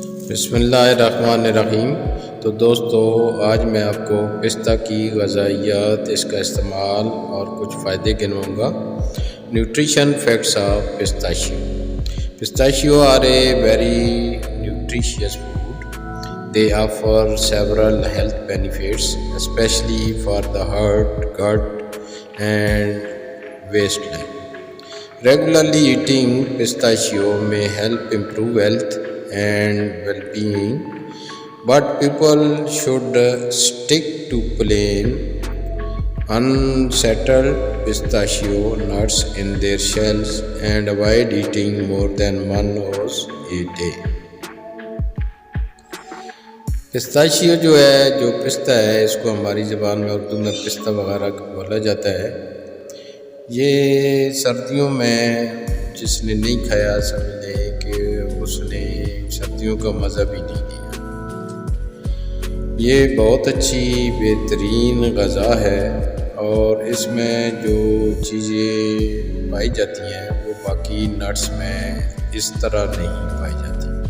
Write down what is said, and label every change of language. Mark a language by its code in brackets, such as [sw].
[ur] بسم اللہ الرحمن الرحیم۔ تو دوستو، آج میں آپ کو پستہ کی غذائیت، اس کا استعمال اور کچھ فائدے گنواؤں گا۔ [en] Nutrition facts of pistachio. Pistachio are a very nutritious food. They offer several health benefits, especially for the heart, gut, and waistline. Regularly eating pistachio may help improve health and well-being, but people should stick to plain, unsettled pistachio nuts in their shells and avoid eating more than one ounce a day. [ur] پستاشیو جو پستہ ہے، اس کو ہماری زبان میں اردو میں پستہ وغیرہ بولا جاتا ہے۔ یہ سردیوں میں جس نے نہیں کھایا سمجھ لیں کہ اس نے سردیوں کا مزہ بھی نہیں لیا۔ یہ بہت اچھی بہترین غذا ہے اور اس میں جو چیزیں پائی جاتی ہیں وہ باقی نٹس میں اس طرح نہیں پائی جاتی۔